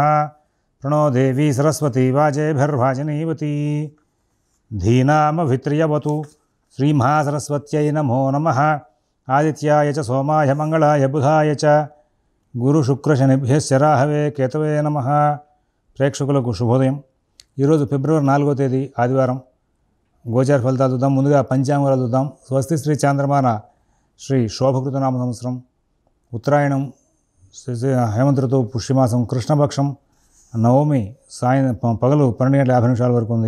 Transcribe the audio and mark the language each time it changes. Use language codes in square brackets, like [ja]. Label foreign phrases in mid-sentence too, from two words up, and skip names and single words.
[sa] प्रणो देवी सरस्वती वाजेभिर्वाजिनीवती धीनामभित्र्यवतु श्रीमहासरस्वत्यै नमो नमः। आदित्याय च सोमाय मंगलाय बुधाय च गुरुशुक्रशनिभ्यश्च राहवे केतवे नमः। [te] ప్రేక్షకులకు శుభోదయం। ఈరోజు ఫిబ్రవరి 4వ తేదీ ఆదివారం। గోచార ఫలితాలు చూద్దాం। ముందుగా పంచాంగాలు చూద్దాం। స్వస్తి శ్రీ చాంద్రమాన శ్రీ శోభకృతనామ సంవత్సరం ఉత్తరాయణం హేమంత ఋతువు పుష్యమాసం కృష్ణపక్షం నవమి పగలు 12:50 వరకు ఉంది।